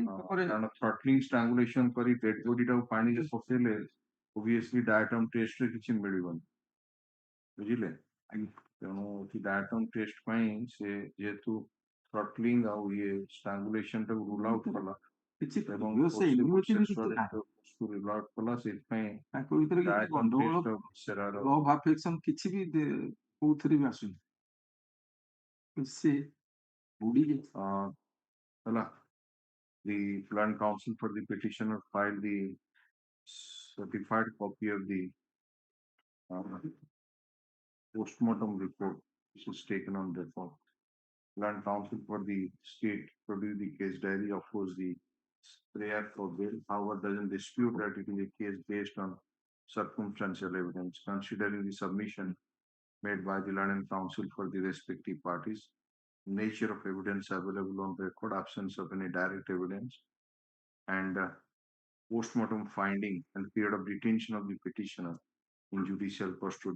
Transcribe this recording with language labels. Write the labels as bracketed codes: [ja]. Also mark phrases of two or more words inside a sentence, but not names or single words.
[or] କାରଣ [en] throttling strangulation [or] କରି [en] dead bodyଟାକୁ [or] ପାଣିରେ ପକେଇଲେ [en] obviously diatom testରେ [or] କିଛି ମିଳିବନି ବୁଝିଲେ ତେଣୁ ଏଠି [en] diatom test [or] ପାଇଁ ସେ ଯେହେତୁ ଥ୍ରଟଲିଂ ଆଉ ଇଏ ଷ୍ଟ୍ରାଙ୍ଗୁଲେସନ ଟାକୁ [en] rule out [or] କଲା କିଛି ଏବଂ [en] rule out [or] କଲା ସେଥିପାଇଁ ତାଙ୍କ ଭିତରେ କିଛି ଗଣ୍ଡଗୋଳ [en] love affection [or] କିଛି ବି କୋଉଥିରେ ବି ଆସୁନି ସେ ବୁଡି [en] ହେଲା the Land Council for the petitioner filed the certified copy of the postmortem report which was taken on record. Land Council for the state produced the case diary, of course, the prayer for bail, however, doesn't dispute that it is a case based on circumstantial evidence, considering the submission made by the Land Council for the respective parties, nature of evidence available on record, absence of any direct evidence, and postmortem finding and period of detention of the petitioner in judicial custody.